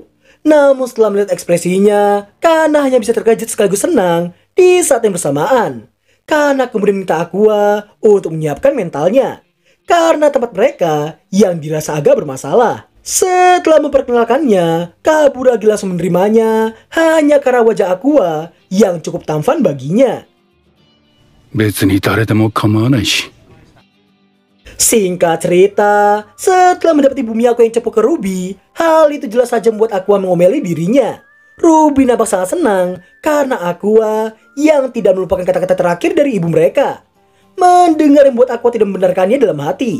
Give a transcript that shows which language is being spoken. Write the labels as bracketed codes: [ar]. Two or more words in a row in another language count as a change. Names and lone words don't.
[id] Namun setelah melihat ekspresinya, Kana hanya bisa terkejut sekaligus senang di saat yang bersamaan. Kana kemudian minta Aqua untuk menyiapkan mentalnya karena tempat mereka yang dirasa agak bermasalah. Setelah memperkenalkannya, Kaburagi langsung menerimanya hanya karena wajah Aqua yang cukup tampan baginya. [ja] 別に誰でも構わないし。 [id] Singkat cerita, setelah mendapati bumi Aqua yang cepu ke Ruby, hal itu jelas saja membuat Aqua mengomeli dirinya. Ruby nampak sangat senang karena Aqua yang tidak melupakan kata-kata terakhir dari ibu mereka. Mendengar yang membuat Aqua tidak membenarkannya dalam hati.